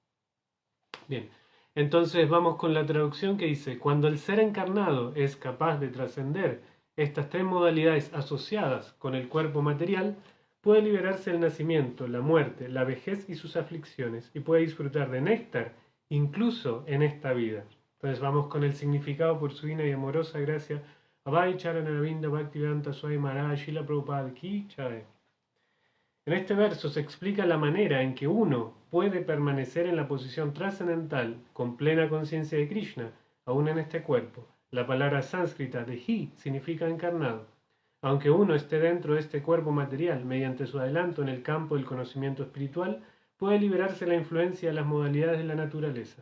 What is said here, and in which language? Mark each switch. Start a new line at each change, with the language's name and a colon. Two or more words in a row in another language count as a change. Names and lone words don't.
Spanish: Bien, entonces vamos con la traducción que dice: cuando el ser encarnado es capaz de trascender estas tres modalidades asociadas con el cuerpo material, puede liberarse del nacimiento, la muerte, la vejez y sus aflicciones, y puede disfrutar de néctar incluso en esta vida. Entonces vamos con el significado por su divina y amorosa gracia.
Hindi: अभय चरणारविन्द भक्तिवेदान्त स्वामी महाराज श्रील प्रभुपाद की जय.
Spanish: En este verso se explica la manera en que uno puede permanecer en la posición trascendental con plena conciencia de Krishna, aún en este cuerpo. La palabra sánscrita de hi significa encarnado. Aunque uno esté dentro de este cuerpo material, mediante su adelanto en el campo del conocimiento espiritual, puede liberarse de la influencia de las modalidades de la naturaleza.